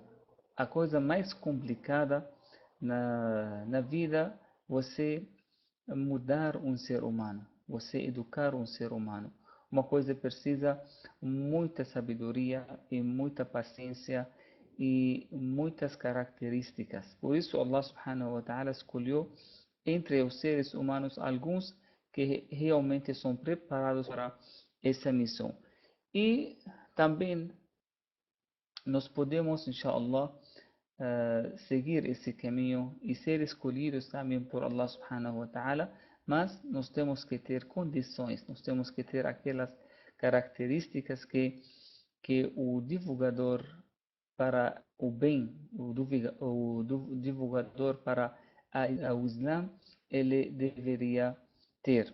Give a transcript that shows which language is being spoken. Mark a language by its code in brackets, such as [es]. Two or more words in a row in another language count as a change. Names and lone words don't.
[pt] A coisa mais complicada na vida, você mudar um ser humano, você educar um ser humano. Uma coisa precisa muita sabedoria e muita paciência e muitas características. Por isso [ar] الله سبحانه وتعالى [pt] escolheu entre os seres humanos alguns que realmente são preparados para essa missão. E também nós podemos, [ar] إن شاء الله, [pt] seguir esse caminho e ser escolhidos também por [ar] الله سبحانه وتعالى, [pt] mas nós temos que ter condições, nós temos que ter aquelas características que o divulgador para o bem, o divulgador para o Islã, ele deveria ter.